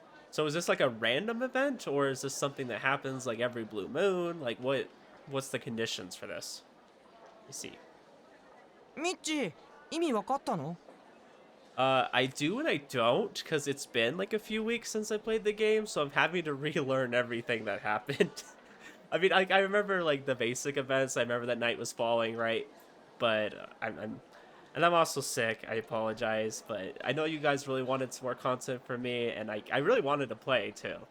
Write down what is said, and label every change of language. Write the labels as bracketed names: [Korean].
[English] So is this like a random event, or is this something that happens like every blue moon? Like what's the conditions for this? Let's see. [Japanese] ミッチー、意味わかったの? [English] I do and I don't, because it's been like a few weeks since I played the game, so I'm having to relearn everything that happened. I mean, I remember like the basic events. I remember that night was falling, right? But I'm also sick. I apologize, but I know you guys really wanted some more content from me, and I really wanted to play too.